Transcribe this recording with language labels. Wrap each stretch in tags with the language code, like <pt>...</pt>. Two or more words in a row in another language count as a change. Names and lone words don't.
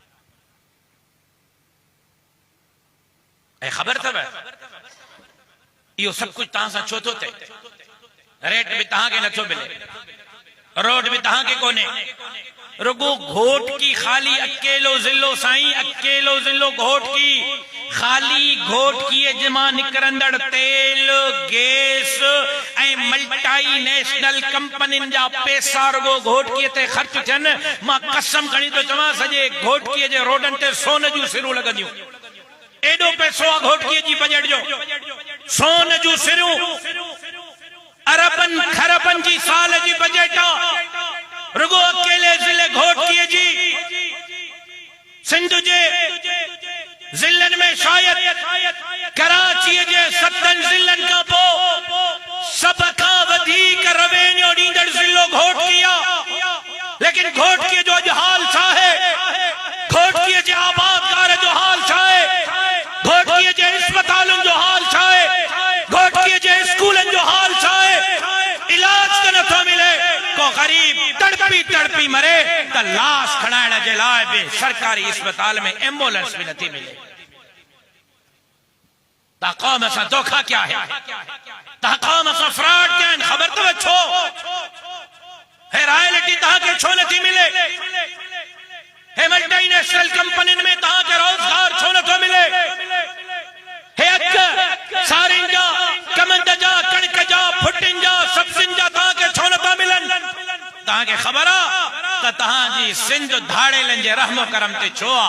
<sd>ऐं ख़बर अथव इहो सभु कुझु तव्हां सां छो थो थिए? रेट बि तव्हांखे नथो मिले, रोड भी तहां के कोने, रुगो घोट की खाली अकेलो जिलो साईं, अकेलो जिलो घोट की खाली घोट की जमा निकरंदड़ तेल गैस ऐं मल्टाई नेशनल कंपनियुनि जा पैसा रुगो घोट की ते ख़र्च थियन। मां कसम खणी तो चवां सजे घोट की जे रोडन ते सोन जूं सिरूं लगंदियूं। एडो पैसो आ घोट की जी बजट जो, सोन जूं सिरूं अरबन खरबन जी साल जी बजट आ। रुगो अकेले जिले घोटकीअ जी सिंध जे जिलन में शायद कराची जे 7 जिलन का पो सब का वधीक रेवेन्यू ॾींदड़ जिलो घोटकी आ। लेकिन घोटकीअ जो अॼु हाल छा है? घोटकीअ जे आबादकार जो हाल छा है? घोटकीअ जे अस्पतालुनि जो हाल छा है? घोटकीअ जे स्कूलनि जो हाल छा है? इलाज तो नथो मिले, को गरीब तड़पी तड़पी मरे त लाश खणाइण जे लाइ बि सरकारी अस्पताल में एम्बुलेंस भी नथी मिले। ता कौम सां धोखा क्या है? ता कौम सां फ्रॉड क्या है? खबर तो छो है? रॉयल्टी तहांखे छो नथी मिले? हे मल्टीनेशनल कंपनियुनि में तहांखे रोजगार छो नथो मिले? हे अक सारिन जा कमंद जा कणक जा फुटिन जा सब्जिन जा तहांखे छो नथा मिलन? तहांखे खबर आ त तहांजी सिंध धाड़ेलन जे रहमो करम ते छो आ?</sd>